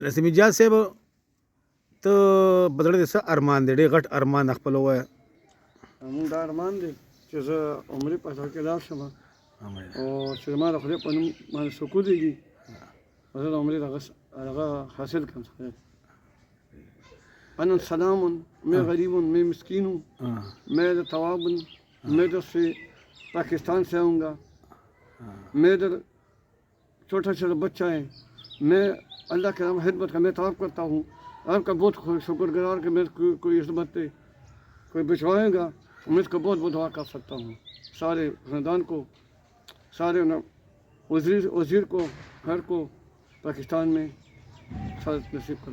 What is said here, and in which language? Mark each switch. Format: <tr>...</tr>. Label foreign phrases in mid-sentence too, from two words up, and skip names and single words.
<ps>رسمي جاز صاحب ته بدړه د څه ارمان دی ډېر غټ ارمان خپل وایه مونږ دا ارمان دی چې زه عمرې په سر کې لاړ شم او چې زما د خدای په نوم باندې سکون دیږي زه د عمرې هغه حاصل کړم.</ps> <ar>أنا سلام</ar> <ur>میں غریب ہوں میں مسکین ہوں میں طواب ہوں میں ادھر سے پاکستان سے آؤں گا میں ادھر چھوٹا چھوٹا بچہ ہے میں اللہ کے نام خدمت کا میں طواف کرتا ہوں آپ کا بہت شکر گزار کہ میں کوئی خدمت پہ کوئی بچوائے گا میں اس کو بہت بہت دعا کر سکتا ہوں سارے خاندان کو سارے وزیر کو گھر کو پاکستان میں ساتھ نصیب کروں.</ur>